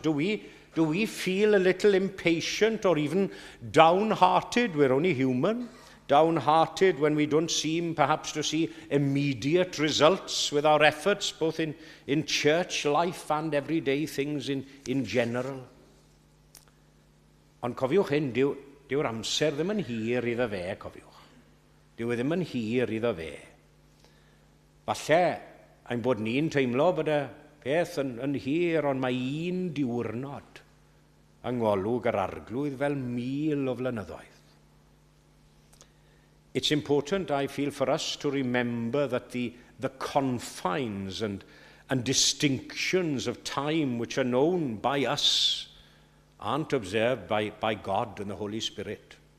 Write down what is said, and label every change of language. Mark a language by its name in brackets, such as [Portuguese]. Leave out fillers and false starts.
[English] Do we feel a little impatient or even downhearted? We're only human. Downhearted when we don't seem perhaps to see immediate results with our efforts, both in church life and everyday things in general. [Welsh] Ond cofiwch hyn, dyw'r amser ddim yn hir iddo fe, cofiwch. Dyw e ddim yn hir iddo fe. Falle ein bod ni'n teimlo bod y peth yn hir, ond mae un diwrnod yng ngolwg yr arglwydd fel 1000 o flynyddoedd. [English] It's important, I feel, for us to remember that the confines and distinctions of time which are known by us aren't observed by God and the Holy Spirit.